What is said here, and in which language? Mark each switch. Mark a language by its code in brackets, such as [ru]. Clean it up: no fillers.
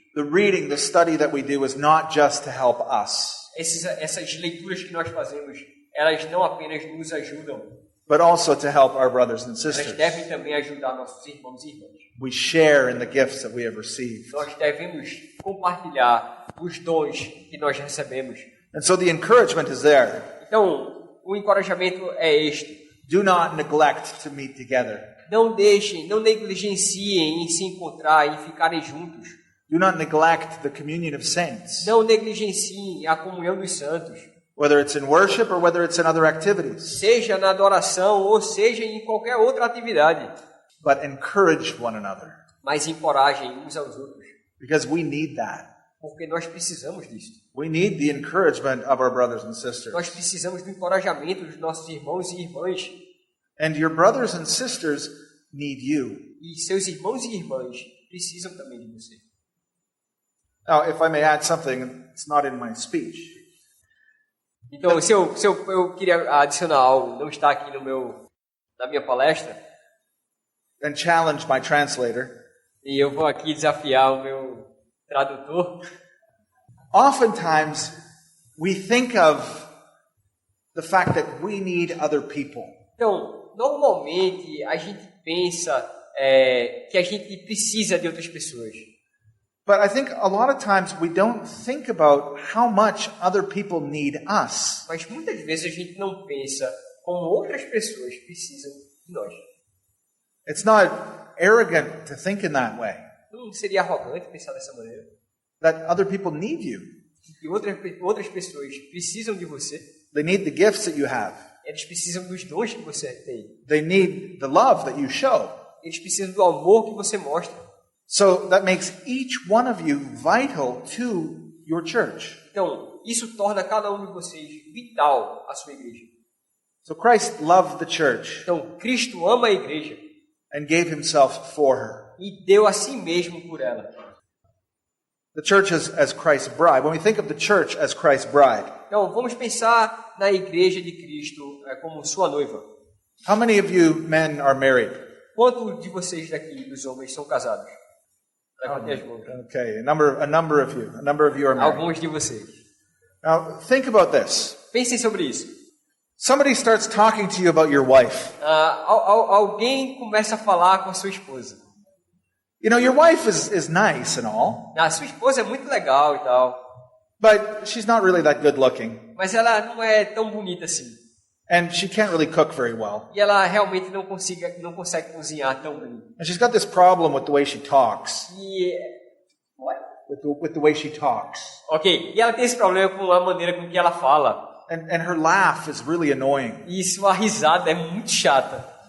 [en] The reading, the study that we do is not just to help us, [pt] Essas leituras que nós fazemos, elas não apenas nos ajudam, [en] but also to help our brothers and [pt] elas [en] sisters. [pt] devem também ajudar nossos irmãos e irmãs. [en] We share in the gifts that we have received. [pt] Nós devemos compartilhar os dons que nós recebemos. [en] And so the encouragement is there. [pt] Então, o encorajamento é este. [en] Do not neglect to meet together. [pt] Não negligenciem em se encontrar e ficarem juntos. [en] Do not neglect the communion of saints, [pt] Não negligenciem a comunhão dos santos. [en] whether it's in worship or whether it's in other activities. [pt] Seja na adoração ou seja em qualquer outra atividade. [en] But encourage one another, [pt] Mas encorajem uns aos outros. [en] because we need that. [pt] Porque nós precisamos disso. [en] We need the encouragement of our brothers and sisters. [pt] Nós precisamos do encorajamento dos nossos irmãos e irmãs. [en] And your brothers and sisters need you. [pt] E seus irmãos e irmãs precisam também de você. [en] Now, if I may add something, it's not in my speech. [pt] Então, se eu queria adicionar algo, não está aqui na minha palestra, [en] And challenge my translator. [pt] e eu vou aqui desafiar o meu tradutor. [en] Oftentimes, we think of the fact that we need other people. [pt] Então, normalmente a gente pensa que a gente precisa de outras pessoas. [en] But I think a lot of times we don't think about how much other people need us. [pt] Mas muitas vezes a gente não pensa como outras pessoas precisam de nós. [en] It's not arrogant to think in that way, [pt] Não seria arrogante pensar dessa maneira? [en] that other people need you. [pt] Que outras pessoas precisam de você. [en] They need the gifts that you have. [pt] Eles precisam dos dons que você tem. [en] They need the love that you show. [pt] Eles precisam do amor que você mostra. [en] So that makes each one of you vital to your church. [pt] Então, isso torna cada um de vocês vital à sua igreja. [en] So Christ loved the church [pt] Então, Cristo ama a igreja [en] and gave himself for her. [pt] e deu a si mesmo por ela. [en] The church as Christ's bride. When we think of the church as Christ's bride, [pt] Então, vamos pensar na igreja de Cristo como sua noiva. [en] how many of you men are married? [pt] Quantos de vocês daqui, dos homens, são casados? Levante as mãos. [en] Okay, a number of you are married. [pt] Alguns de vocês. [en] Now think about this. [pt] Pensem sobre isso. [en] Somebody starts talking to you about your wife. [pt] Alguém começa a falar com a sua esposa. [en] You know, your wife is nice and all, [pt] A sua esposa é muito legal e tal, [en] but she's not really that good looking, [pt] mas ela não é tão bonita assim. [en] and she can't really cook very well. [pt] E ela realmente não consegue cozinhar tão bem. [en] And she's got this problem with the way she talks. [pt] E [en] With the way she talks. [pt] ok, e ela tem esse problema com a maneira com que ela fala. [en] And her laugh is really annoying. [pt] E sua risada é muito chata.